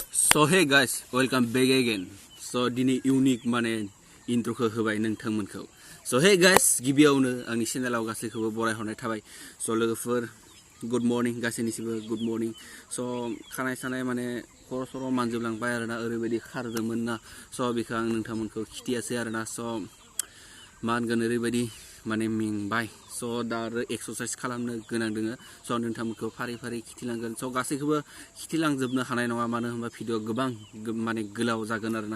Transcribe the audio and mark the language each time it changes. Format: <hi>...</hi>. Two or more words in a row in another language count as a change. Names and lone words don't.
<en>So hey guys, welcome back again.</en> <brx>So dini unique mane intro ko hobai nोंथांमोनखौ.</brx> <en>So hey guys,</en> <brx>गिबियावनो आंनि चेनेलाव गासैखौबो बरायहरनाय थाबाय. So लोगोफोर</brx> <en>good morning</en> <brx>गासैनिसिमबो</brx> <en>good morning.</en> <brx>So खानाय सानाय माने खर' सर' मानजोबलांबाय आरोना ओरैबायदि खारदोंमोन ना. So बेखौ आं नोंथांमोनखौ खिथियासै आरोना. So मा होनगोन ओरैबायदि माने मेंबाय. So दा आरो एक्सारसाइज खालामनो गोनां दोङो. So नोंथांमोनखौ फारि फारि खिथिलांगोन. So गासैखौबो खिथिलांजोबनो हानाय नङा मानो होनबा भिडिअ गोबां माने गोलाव जागोन आरोना.</brx>